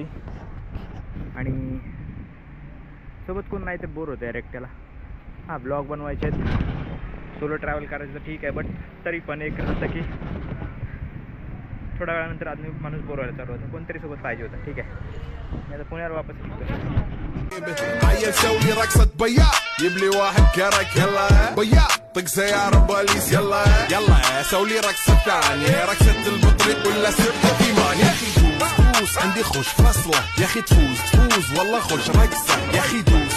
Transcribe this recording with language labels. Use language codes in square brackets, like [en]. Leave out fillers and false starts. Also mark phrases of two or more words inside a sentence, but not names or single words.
[mr] आणि सोबत कोण नाही ते बोर होतं यार एकट्याला. हां, ब्लॉग बनवायचे आहेत, [en] solo travel [mr] करायचं तर ठीक आहे, बट तरी पण एक असतं की थोड्या वेळानंतर आदमी माणूस बोर व्हायला चालू होतं. कोणतरी सोबत पाहिजे होतं. ठीक आहे, मी आता पुण्यावर वापस निघतो. [ar] هيا نسوي رقصة بياع يبلي واحد كرك يلا بياع طق سيارة بوليس يلا يلا سوي رقصة ثانية رقصة البطريق ولا سبت كيمان يا أخي دوس عندي خوش فصلة يا أخي تفوز والله خوش رقصة يا أخي